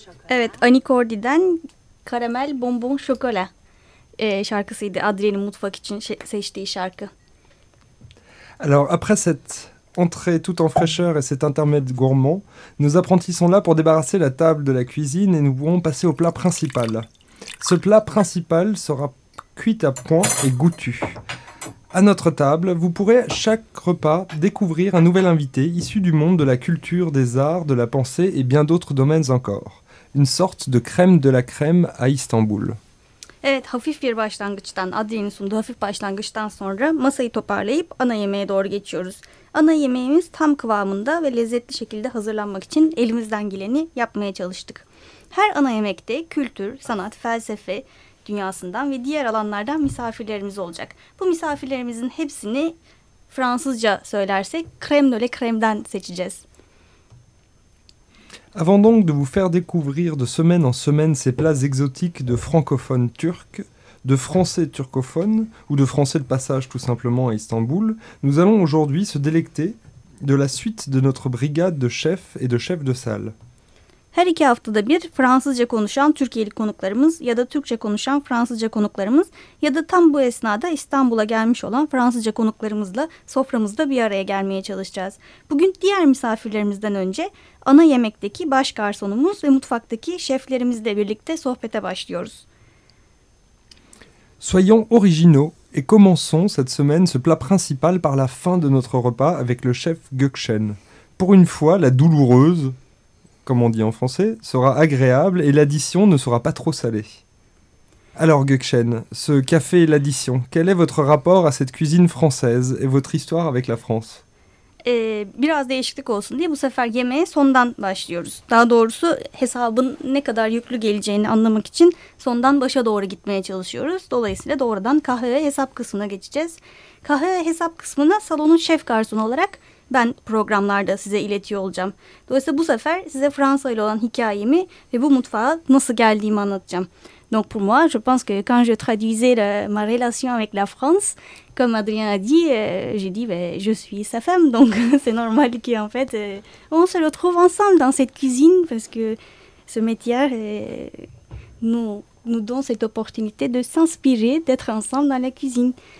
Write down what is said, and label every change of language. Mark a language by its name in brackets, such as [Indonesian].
[Turkish] Evet, Annie Cordy'den Karamel Bonbon Şokola şarkısıydı. Adrien'in mutfak için seçtiği şarkı. [French] Alors, après cette entrée tout en fraîcheur et cet intermède gourmand, nos apprentis sont là pour débarrasser la table de la cuisine et nous pouvons passer au plat principal. Ce plat principal sera cuit à point et goûtu. À notre table, vous pourrez chaque repas découvrir un nouvel invité issu du monde de la culture, des arts, de la pensée et bien d'autres domaines encore. Une sorte de crème de la crème à Istanbul. [Turkish] Evet, hafif bir başlangıçtan, Adrien'in sunduğu hafif başlangıçtan sonra masayı toparlayıp ana yemeğe doğru geçiyoruz. Ana yemeğimiz tam kıvamında ve lezzetli şekilde hazırlanmak için elimizden geleni yapmaya çalıştık. Her ana yemekte kültür, sanat, felsefe dünyasından ve diğer alanlardan misafirlerimiz olacak. Bu misafirlerimizin hepsini Fransızca söylersek [French] crème de la crème'den [Turkish] seçeceğiz. Avant donc de vous faire découvrir de semaine en semaine ces plats exotiques de francophones turcs, de français turcophones ou de français de passage tout simplement à Istanbul, nous allons aujourd'hui se délecter de la suite de notre brigade de chefs et de chefs de salle. Her iki haftada bir Fransızca konuşan Türkiye'li konuklarımız ya da Türkçe konuşan Fransızca konuklarımız ya da tam bu esnada İstanbul'a gelmiş olan Fransızca konuklarımızla soframızda bir araya gelmeye çalışacağız. Bugün diğer misafirlerimizden önce ana yemekteki baş garsonumuz ve mutfaktaki şeflerimizle birlikte sohbete başlıyoruz. [French] Soyons originaux et commençons cette semaine ce plat principal par la fin de notre repas avec le chef Gökşen. Pour une fois, la douloureuse, comme on dit en français, sera agréable et l'addition ne sera pas trop salée. Alors Gökşen, ce café et l'addition, quel est votre rapport à cette cuisine française et votre histoire avec la France? [Turkish] Biraz değişiklik olsun diye bu sefer yemeğe sondan başlıyoruz. Daha doğrusu hesabın ne kadar yüklü geleceğini anlamak için sondan başa doğru gitmeye çalışıyoruz. Dolayısıyla doğrudan kahve ve hesap kısmına geçeceğiz. Kahve ve hesap kısmına salonun şef garsonu olarak ben programlarda size iletiyor olacağım. Dolayısıyla bu sefer size Fransa ile olan hikayemi ve bu mutfağa nasıl geldiğimi anlatacağım. [French] Donc pour moi, je pense que quand je traduisais ma relation avec la France, comme Adrien a dit, j'ai dit ben, je suis sa femme. Donc c'est normal qu'en fait, on se retrouve ensemble dans cette cuisine parce que ce métier nous donne cette opportunité de s'inspirer, d'être ensemble dans la cuisine.